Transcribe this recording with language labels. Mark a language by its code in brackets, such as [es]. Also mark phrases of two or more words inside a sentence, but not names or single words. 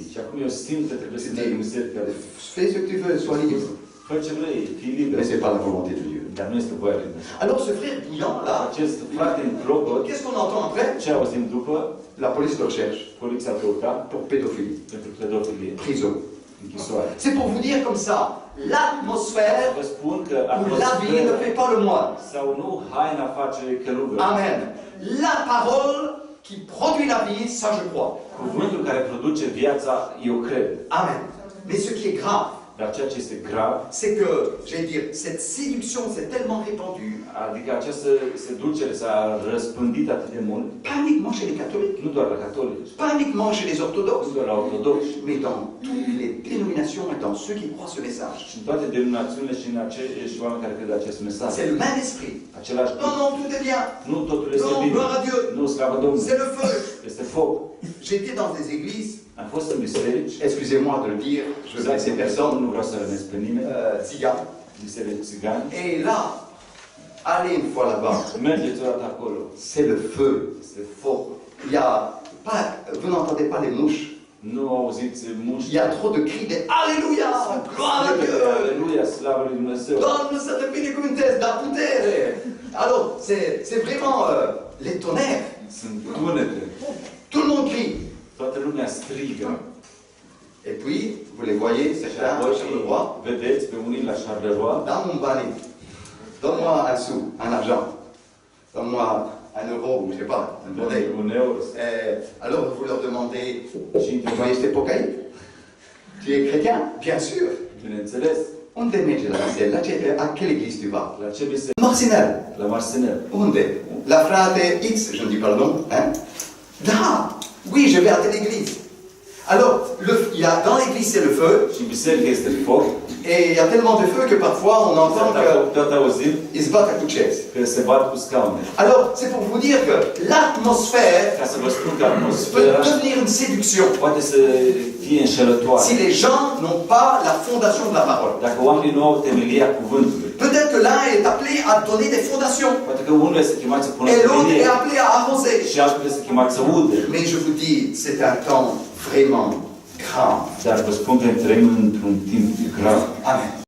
[ro] Și acum eu simt că trebuie să merg în biserică. [fr] Fais ce que tu veux, sois libre. [ro] Fă ce vrei, fii liber. [fr] Mais ce n'est pas la volonté de Dieu. [ro] Dar nu este voia lui Dumnezeu. [fr] Alors ce frère bouillant là, [ro] Acest frate în clopot, [fr] qu'est-ce qu'on entend après? [ro] ce auzim după? [fr] La police le recherche [ro] Poliția căuta [fr] pour pédophilie, [ro] pentru pedofilie, [fr] prison. [ro] închisoare. [fr] C'est pour vous dire comme ça, l'atmosphère [ro] Vă spun că [fr] ou l'habit ne [ro] atmosfera [fr] fait pas le moine. [ro] sau nu haina face călugăr. Amen. [fr] La parole qui produit la vie, ça je crois. [ro] Cuvântul care produce viața, eu cred. [fr] Amen. Mais ce qui est grave, [ro] Dar ceea ce este grav, [fr] c'est que, j'allais dire, cette séduction s'est tellement répandue, [ro] adică această seducere s-a răspândit atât de mult, [fr] pas uniquement chez les catholiques, [ro] nu doar la catolici, [fr] pas uniquement chez les [ro] nu [fr] orthodoxes, [ro] doar la ortodoxi, [fr] mais dans toutes les dénominations et dans ceux qui croient ce message. [ro] și în toate denominațiunile și în acești oameni care cred acest mesaj. [fr] C'est le même esprit. [ro] Același [fr] Non, non, tout est bien. [ro] nu totul este [fr] Non, [ro] bine. [fr] gloire à Dieu. [ro] Nu, slavă Domnului. [fr] C'est le feu. [ro] Este foc. [fr] J'étais dans des églises, [ro] Am fost în biserici, [fr] excusez-moi de le dire, je sais ces personnes, [ro] nu vreau să rănesc pe nimeni, [fr] tziganes. [ro] biserici țigani. [fr] Et là, allez une fois là-bas, [ro] Mergeți o dată acolo. [fr] c'est le feu. [ro] Este foc. [fr] Il y a pas, vous n'entendez pas les mouches. [ro] Nu auziți [fr] Il [ro] mușchi. [fr] y a trop de cris de Alléluia, gloire à Dieu. [ro] Aleluia, slavă lui Dumnezeu. Donne să te binecuvântezi, da putere. [fr] Alors, c'est vraiment les tonnerres. [ro] Sunt tunete. [fr] Tout le monde crie. [ro] Toată lumea strigă. [fr] Et puis, vous les voyez, [ro] Și [fr] certains, [ro] apoi [fr] sur le roi. [ro] vedeți pe unii la Charleroi. [fr] Dans mon balai, donne-moi un sou, un argent. Donne-moi un euro, ou je sais pas, un monnaie. Un euro. Alors vous leur demandez, [ro] Și tu ești pocăit? [fr] Tu es chrétien? Bien sûr. [ro] bineînțeles, Unde merge la biserică? [fr] À quelle église tu vas? [ro] la ce biserică? Marcinelle. La Marsenel. Unde? La frate [fr] X, je ne dis pas le nom, hein? [ro] Da! [fr] Oui, je vais à telle église. Alors, il y a, dans l'église, c'est le feu, [ro] Și biserica este foc. [fr] et il y a tellement de feu que parfois on entend [ro] Tot auzim [fr] qu'ils se battent à coups de chaise. [ro] că se bat cu scaune. [fr] Alors, c'est pour vous dire que l'atmosphère [ro] Ca să vă spun că [fr] peut [ro] atmosfera [fr] devenir une séduction [ro] poate să fie înșelătoare. [fr] si les gens n'ont pas la fondation de la parole. [ro] Dacă oamenii nu au temelia cuvântului. [fr] Peut-être que l'un est appelé à donner des fondations, [ro] Poate că unul este chemat să pună [fr] et l'autre [ro] temelie [fr] est appelé à arroser. [ro] și altul este chemat să ude. [fr] Mais je vous dis, c'est un temps vraiment grave. [ro] Dar vă spun că trăim într-un timp grav. Amen.